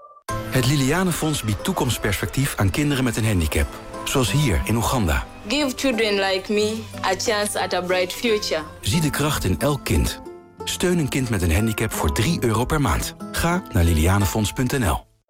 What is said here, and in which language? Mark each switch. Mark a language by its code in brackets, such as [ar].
[nl] het Liliane Fonds biedt toekomstperspectief aan kinderen met een handicap. Zoals hier in Oeganda. [en] Give children like me a chance at a bright future. [nl] Zie de kracht in elk kind. Steun een kind met een handicap voor €3 per maand. Ga naar lilianefonds.nl.